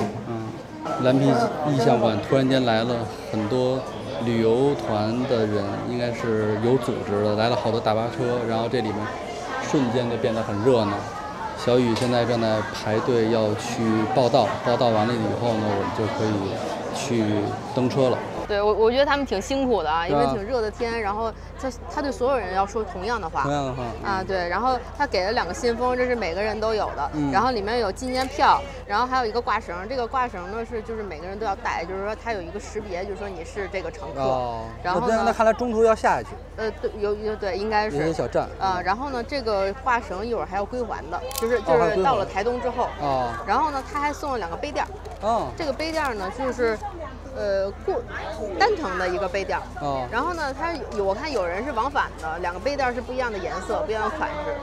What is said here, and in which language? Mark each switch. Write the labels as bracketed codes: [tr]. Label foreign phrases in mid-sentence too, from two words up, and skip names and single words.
[zh] 藍皮意象館突然間來了很多旅遊團的人，應該是有組織的，來了好多大巴車，然後這裡面瞬間就變得很熱鬧。小雨現在正在排隊要去報到，報到完了以後呢，我们就可以去登車了。对，我觉得他们挺辛苦的啊，因为挺热的天，然后他对所有人要说同样的话，啊，对，然后他给了2个信封，这是每个人都有的，然后里面有纪念票，然后还有一个挂绳，这个挂绳呢就是每个人都要带，就是说它有一个识別，就是说你是这個乘客。哦。然後呢，那看來中途要下去。對，對，應該是。有些小站。然後呢，這個掛繩一會兒還要歸還的，就是到了台東之後。哦。然後呢，他還送了2個杯墊。哦。這個杯墊呢，就是單程的一個杯墊。哦。然後呢，我看有人是往返的，2個杯墊是不一樣的顏色，不一樣的款式。